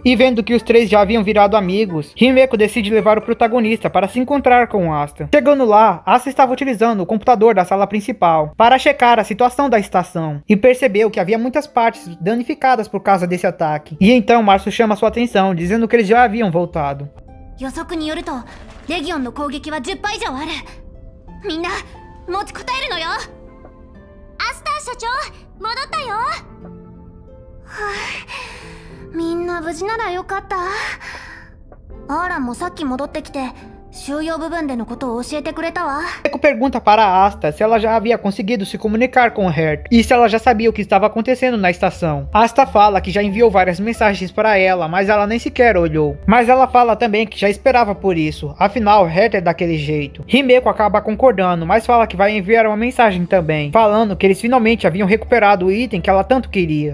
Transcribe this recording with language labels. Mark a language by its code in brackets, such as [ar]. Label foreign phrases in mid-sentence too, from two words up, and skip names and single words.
[pt] E vendo que os três já haviam virado amigos, Himeko decide levar o protagonista para se encontrar com Asta. Chegando lá, Asta estava utilizando o computador da sala principal para checar a situação da estação e percebeu que havia muitas partes danificadas por causa desse ataque. E então Março chama sua atenção, dizendo que eles já haviam voltado. [ja] 予測によるとレギオンの攻撃は10倍以上ある。みんな持ちこたえるのよ。アスター社長戻ったよ。みんな無事ならよかった。アーランもさっき戻ってきて収容部分でのことを教えてくれたわ。 [pt] Himeko pergunta para Asta se ela já havia conseguido se comunicar com Herta e se ela já sabia o que estava acontecendo na estação. Asta fala que já enviou várias mensagens para ela, mas ela nem sequer olhou. Mas ela fala também que já esperava por isso, afinal Herta é daquele jeito. Himeko acaba concordando, mas fala que vai enviar uma mensagem também, falando que eles finalmente haviam recuperado o item que ela tanto queria.